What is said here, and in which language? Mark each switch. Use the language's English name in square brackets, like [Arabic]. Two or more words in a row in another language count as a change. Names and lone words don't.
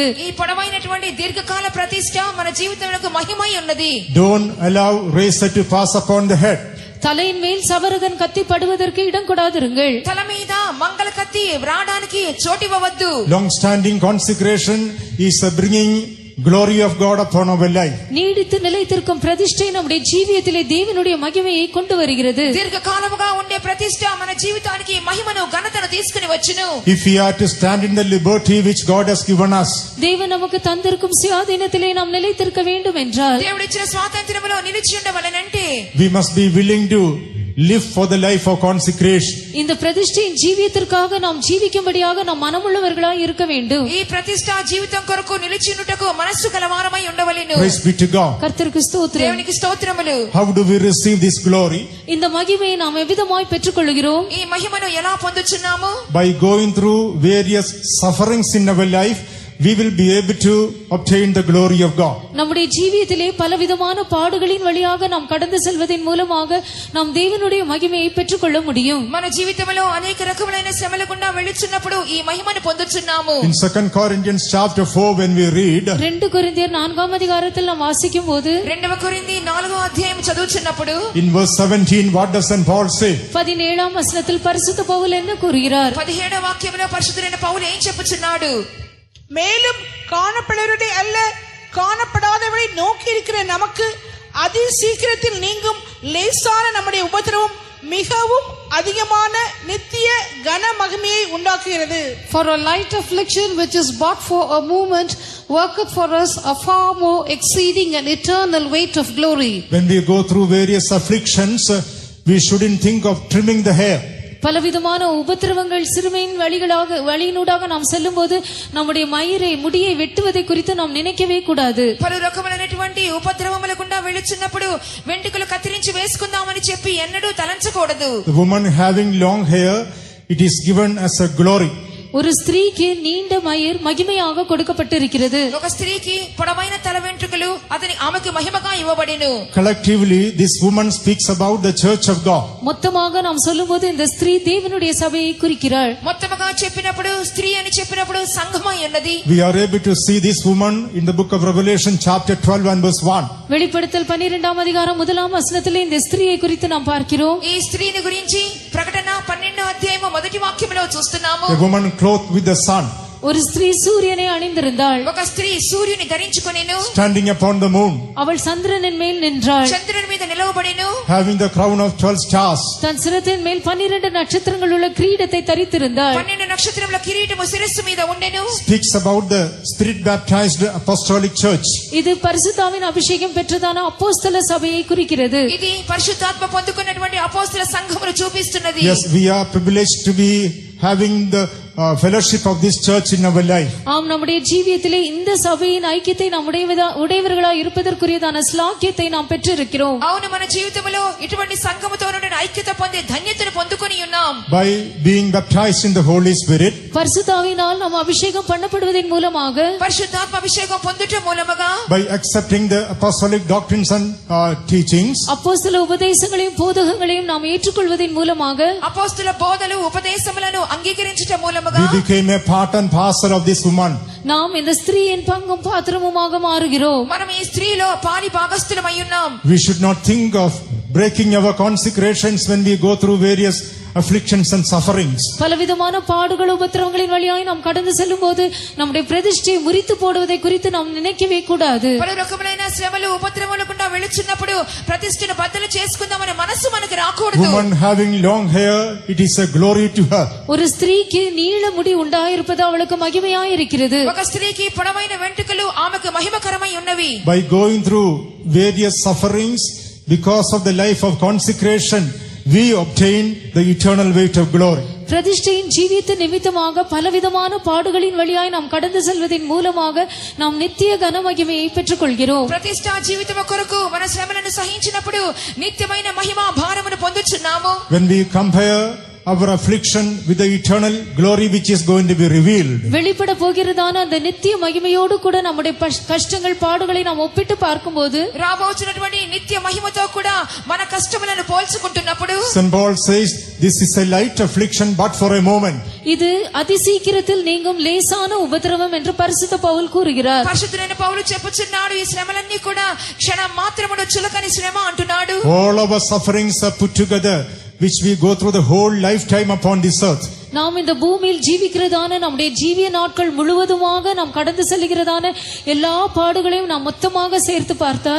[Telugu] ఈ పొడవైనటువంటి దీర్ఘకాల ప్రతిష్ట మన జీవితంలో మహిమై ఉన్నది. [English] Don't allow razor to pass upon the head. [Tamil] தலையின் மேல் சவரகன் கத்தி படுவதற்கு இடம் கொடாதிருங்கள். [Telugu] తల మీద మంగళ కత్తి రావడానికి చోటివ్వవద్దు. [English] Long standing consecration is bringing glory of God upon our life. [Tamil] நீடித்து நிலைத்திருக்கும் பிரதிஷ்டை நம்முடைய ஜீவியத்திலே தேவனுடைய மகிமையை கொண்டு வருகிறது. [Telugu] దీర్ఘకాలముగా ఉండే ప్రతిష్ట మన జీవితానికి మహిమను, ఘనతను తీసుకుని వచ్చును. [English] If we are to stand in the liberty which God has given us, [Tamil] தேவன் நமக்கு தந்திருக்கும் சுயாதீனத்திலே நாம் நிலைத்திருக்க வேண்டும் என்றால், [Telugu] దేవుడిచ్చిన స్వాతంత్ర్యములో నిలిచి ఉండవలెనంటే [English] we must be willing to live for the life of consecration. [Tamil] இந்த பிரதிஷ்டையின் ஜீவியத்திற்காக நாம் ஜீவிக்கும்படியாக நாம் மனமுள்ளவர்களாய் இருக்க வேண்டும். [Telugu] ఈ ప్రతిష్ట జీవితం కొరకు నిలిచినుటకు మనస్సు గలవారమై ఉండవలెను. [English] Praise be to God. [Tamil] கர்த்தருக்கு ஸ்தோத்திரம். [Telugu] దేవునికి స్తోత్రములు. [English] How do we receive this glory? [Tamil] இந்த மகிமையை நாம் எவ்விதமாய் பெற்றுக்கொள்கிறோம்? [Telugu] ఈ మహిమను ఎలా పొందుచున్నాము? [English] By going through various sufferings in our life, we will be able to obtain the glory of God. [Tamil] நம்முடைய ஜீவியத்திலே பலவிதமான பாடுகளின் வழியாக நாம் கடந்து செல்வதன் மூலமாக நாம் தேவனுடைய மகிமையை பெற்றுக்கொள்ள முடியும். [Telugu] మన జీవితంలో అనేక రకములైన శ్రమల గుండా వెళుచున్నప్పుడు ఈ మహిమను పొందుచున్నాము. [English] In 2 Corinthians chapter 4 when we read, [Tamil] 2 கொரிந்தியர் 4ஆம் அதிகாரத்தில் நாம் வாசிக்கும் போது [Telugu] 2 కొరింథీ 4వ అధ్యాయం చదువుచున్నప్పుడు [English] in verse 17 what does St. Paul say? [Tamil] 17ஆம் வசனத்தில் பரிசுத்த பவுல் என்ன கூறுகிறார்? [Telugu] 17వ వాక్యంలో పరిశుద్ధుడైన పౌలు ఏం చెప్పుచున్నాడు? [Tamil] மேலும் காணப்படுவதை அல்ல காணப்படாதவரை நோக்கி இருக்கிற நமக்கு அதி சீக்கிரத்தில் நீங்கும் லேசான நம்முடைய உபத்திரவம் மிகவும் அதிகமான நித்திய கன மகிமையை உண்டாக்குகிறது. [English] For a light affliction which is but for a moment worketh for us a far more exceeding and eternal weight of glory. When we go through various afflictions, we shouldn't think of trimming the hair. [Tamil] பலவிதமான உபத்திரவங்கள் சிறுமையின் வழியினூடாக நாம் செல்லும்போது நம்முடைய மயிரை முடியை வெட்டுவதை குறித்து நாம் நினைக்கவே கூடாது. [Telugu] పలు రకములైనటువంటి ఉపద్రవముల గుండా వెళుచున్నప్పుడు వెంట్రుకలు కత్తిరించి వేసుకుందామని చెప్పి ఎన్నడూ తలంచకూడదు. [English] The woman having long hair, it is given as a glory. [Tamil] ஒரு ஸ்திரீக்கு நீண்ட மயிர் மகிமையாக கொடுக்கப்பட்டிருக்கிறது. [Telugu] ఒక స్త్రీకి పొడవైన తల వెంట్రుకలు అతని ఆమెకు మహిమగా ఇవ్వబడెను. [English] Collectively this woman speaks about the church of God. [Tamil] மொத்தமாக நாம் சொல்லும்போது இந்த ஸ்திரீ தேவனுடைய சபையை குறிக்கிறாள். [Telugu] మొత్తముగా చెప్పినప్పుడు స్త్రీ అని చెప్పినప్పుడు సంఘమై ఉన్నది. [English] We are able to see this woman in the book of Revelation chapter 12 and verse 1. [Tamil] வெளிப்படுத்தல் 12ஆம் அதிகாரம் 1ஆம் வசனத்திலே இந்த ஸ்திரீயை குறித்து நாம் பார்க்கிறோம். [Telugu] ఈ స్త్రీని గురించి ప్రకటన 12వ అధ్యాయము మొదటి వాక్యంలో చూస్తున్నాము. [English] A woman clothed with the sun, [Tamil] ஒரு ஸ்திரீ சூரியனை அணிந்திருந்தாள். [Telugu] ఒక స్త్రీ సూర్యుని ధరించుకొనెను. [English] standing upon the moon, [Tamil] அவள் சந்திரனின் மேல் நின்றாள். [Telugu] చంద్రుని మీద నిలవబడెను. [English] having the crown of 12 stars. [Tamil] தன் சிரத்தின் மேல் 12 நட்சத்திரங்கள் உள்ள கிரீடத்தை தரித்திருந்தாள். [Telugu] 12 నక్షత్రముల కిరీటము శిరస్సు మీద ఉండెను. [English] Speaks about the spirit baptized apostolic church. [Tamil] இது பரிசுத்தாவின் அபிஷேகம் பெற்றதான அப்போஸ்தல சபையை குறிக்கிறது. [Telugu] ఇది పరిశుద్ధాత్మ పొందుకున్నటువంటి అపోస్తల సంఘమును చూపిస్తున్నది. [English] Yes, we are privileged to be having the fellowship of this church in our life. [Tamil] ஆம், நம்முடைய ஜீவியத்திலே இந்த சபையின் ஐக்கியத்தை நம்முடைய உடையவர்களாய் இருப்பதற்குரியதான ஸ்லாக்கியத்தை நாம் பெற்றிருக்கிறோம். [Telugu] అవును, మన జీవితంలో ఇటువంటి సంఘముతో నుండి ఐక్యత పొందే ధన్యతను పొందుకొని ఉన్నాం. [English] By being baptized in the Holy Spirit, [Tamil] பரிசுத்தாவினால் நாம் அபிஷேகம் பண்ணப்படுவதன் மூலமாக, [Telugu] పరిశుద్ధాత్మ అభిషేకం పొందుట మూలముగా, [English] by accepting the apostolic doctrines and teachings, [Tamil] அப்போஸ்தல உபதேசங்களையும் போதகங்களையும் நாம் ஏற்றுக்கொள்வதன் மூலமாக, [Telugu] అపోస్తల బోధలు ఉపదేశములను అంగీకరించుట మూలముగా [English] we became a part and parcel of this woman. [Tamil] நாம் இந்த ஸ்திரீயின் பங்கும் பாத்திரமுமாக மாறுகிறோம். [Telugu] మనం ఈ స్త్రీలో పాలి భాగస్థులమై ఉన్నాం. [English] We should not think of breaking our consecrations when we go through various afflictions and sufferings. [Tamil] பலவிதமான பாடுகள் உபத்திரவங்களின் வழியாய் நாம் கடந்து செல்லும் போது நம்முடைய பிரதிஷ்டையை முறித்து போடுவதை குறித்து நாம் நினைக்கவே கூடாது. [Telugu] పలు రకములైన శ్రమలు ఉపద్రవముల గుండా వెళుచున్నప్పుడు ప్రతిష్టను బద్దలు చేసుకుందామనే మనసు మనకు రాకూడదు. [English] Woman having long hair, it is a glory to her. [Tamil] ஒரு ஸ்திரீக்கு நீள முடி உண்டாயிருப்பது அவளுக்கு மகிமையாய் இருக்கிறது. [Telugu] ఒక స్త్రీకి పొడవైన వెంట్రుకలు ఆమెకు మహిమకరమై ఉన్నవి. [English] By going through various sufferings because of the life of consecration, we obtain the eternal weight of glory. [Tamil] பிரதிஷ்டையின் ஜீவித்த நிமித்தமாக பலவிதமான பாடுகளின் வழியாய் நாம் கடந்து செல்வதன் மூலமாக நாம் நித்திய கன மகிமையை பெற்றுக் கொள்கிறோம். [Telugu] ప్రతిష్టా జీవితము కొరకు మన శ్రమలను సహించినప్పుడు నిత్యమైన మహిమ భారమును పొందుచున్నాము. [English] When we compare our affliction with the eternal glory which is going to be revealed, [Tamil] வெளிப்பட போகிறதான அந்த நித்திய மகிமையோடு கூட நம்முடைய கஷ்டங்கள் பாடுகளை நாம் ஒப்பிட்டு பார்க்கும்போது, [Telugu] రాబోతున్నటువంటి నిత్య మహిమతో కూడా మన కష్టములను పోల్చుకుంటున్నప్పుడు, [English] St. Paul says this is a light affliction but for a moment. [Tamil] இது அதிசீக்கிரத்தில் நீங்கும் லேசான உபத்திரவம் என்று பரிசுத்த பவுல் கூறுகிறார். [Telugu] పరిశుద్ధుడైన పౌలు చెప్పుచున్నాడు, ఈ శ్రమలన్నీ కూడా క్షణం మాత్రమును చులకని శ్రమ అంటున్నాడు. [English] All our sufferings are put together which we go through the whole lifetime upon this earth. [Tamil] நாம் இந்த பூமியில் ஜீவிக்கிறதான நம்முடைய ஜீவிய நாட்கள் முழுவதுமாக நாம் கடந்து செல்கிறதான எல்லா பாடுகளையும் நாம் மொத்தமாக சேர்த்து பார்த்தால்,